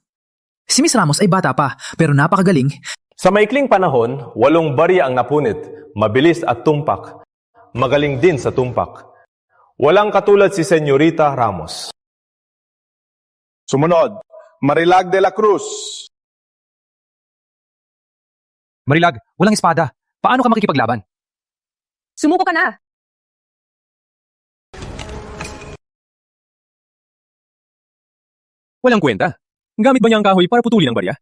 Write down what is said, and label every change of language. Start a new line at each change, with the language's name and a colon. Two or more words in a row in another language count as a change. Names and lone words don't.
Filipino: Si Miss Ramos ay bata pa, pero napakagaling. Sa maikling panahon, 8 barya ang napunit, mabilis at tumpak. Magaling din sa tumpak. Walang katulad si Senyorita Ramos. Sumunod. Marilag de la Cruz. Marilag, walang espada. Paano ka makikipaglaban? Sumuko ka na. Walang kwenta. Gamit ba niya ang kahoy para putulin ang barya?